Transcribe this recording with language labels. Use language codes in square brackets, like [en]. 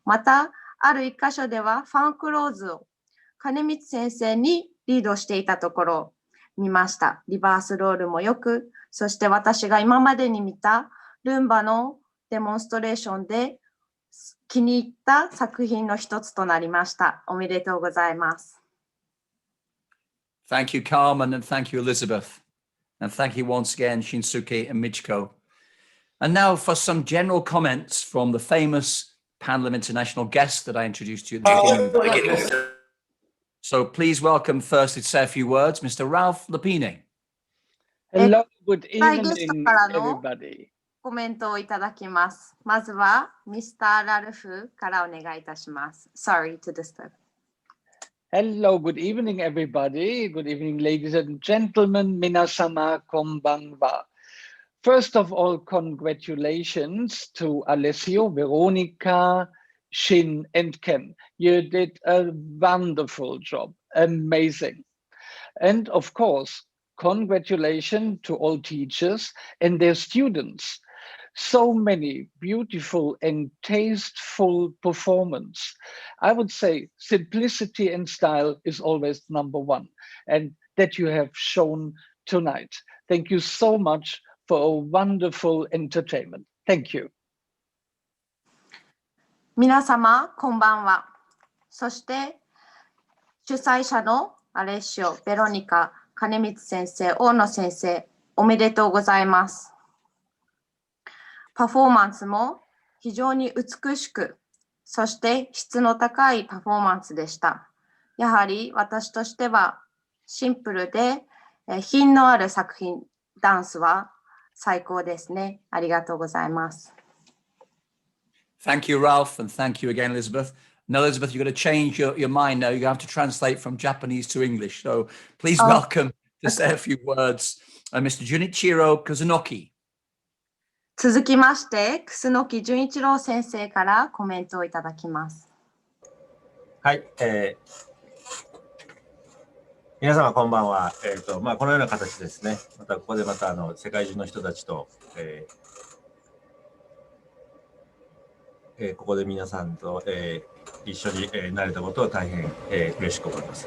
[ja] また、ある一箇所ではファンクローズを金光先生にリードしていたところを見ました。リバースロールもよく、そして私が今までに見たルンバのデモンストレーションで気に入った作品の一つとなりました。おめでとうございます。 [en] Thank you, Carmen, and thank you, Elizabeth. And thank you once again, Shinsuke and Michiko. And now for some general comments from the famous panel of international guests that I introduced to you at the beginning. So please welcome first to say a few words, Mr. Ralph Lapini. Hello, good evening, everybody. [ja] コメントをいただきます。まずは、Mr. ラルフからお願いいたします。 [en] Sorry to disturb. Hello, good evening, everybody. Good evening, ladies and gentlemen. [ja] Minasama konbanwa. [en] First of all, congratulations to Alessio, Veronica, Shin, and Ken. You did a wonderful job. Amazing. And of course, congratulations to all teachers and their students. So many beautiful and tasteful performance. I would say simplicity and style is always number one, and that you have shown tonight. Thank you so much for a wonderful entertainment. Thank you. [ja] 皆様、こんばんは。そして、主催者のアレッシオ、ベロニカ、金光先生、大野先生、おめでとうございます。パフォーマンスも非常に美しく、そして質の高いパフォーマンスでした。やはり私としてはシンプルで品のある作品、ダンスは最高ですね。ありがとうございます。 [en] Thank you, Ralph, and thank you again, Elizabeth. Now, Elizabeth, you're going to change your mind now. You have to translate from Japanese to English. So please welcome to say a few words, Mr. Junichiro Kuzunoki. [ja] 続きまして、楠木純一郎先生からコメントをいただきます。はい、皆様こんばんは。このような形ですね。またここでまた世界中の人たちと、ここで皆さんと、一緒に、なれたことを大変、嬉しく思います。